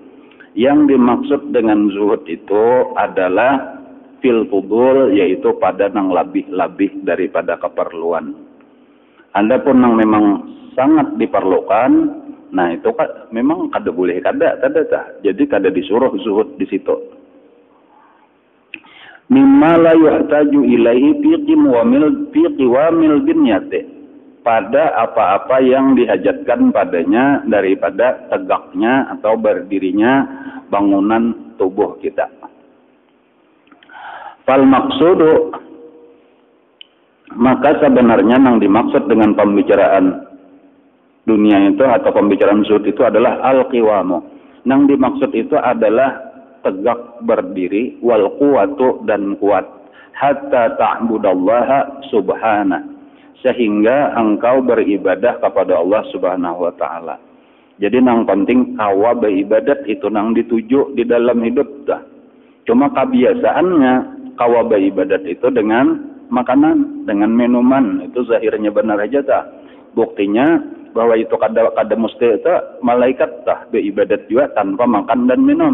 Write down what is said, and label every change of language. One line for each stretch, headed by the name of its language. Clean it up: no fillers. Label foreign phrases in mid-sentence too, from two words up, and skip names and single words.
Banjar: Yang dimaksud dengan zuhud itu adalah
Arabic: fil fudul,
Banjar: yaitu pada nang lebih-lebih daripada keperluan. Adapun nang memang sangat diperlukan, nah itu kan memang kada boleh kada. Jadi kada disuruh zuhud di situ.
Arabic: Mimma la yuhtaju ilaihi fi qiwamil binyati,
Indonesian: pada apa-apa yang dihajatkan padanya daripada tegaknya atau berdirinya bangunan tubuh kita.
Arabic: Fal maksudu,
Indonesian: maka sebenarnya yang dimaksud dengan pembicaraan dunia itu atau pembicaraan zuhud itu adalah al-qiwamu. Yang dimaksud itu adalah tegak berdiri,
Arabic: wal quwatu,
Indonesian: dan kuat,
Arabic: hatta ta'budallaha subhana,
Indonesian: sehingga engkau beribadah kepada Allah
Arabic: Subhanahu wa taala.
Banjar: Jadi nang penting kawa beribadat itu nang dituju di dalam hidup dah. Cuma kebiasaannya kawa beribadat itu dengan makanan, dengan minuman, itu zahirnya benar aja dah. Buktinya bahwa itu kada mesti itu malaikat dah beribadat juga tanpa makan dan minum.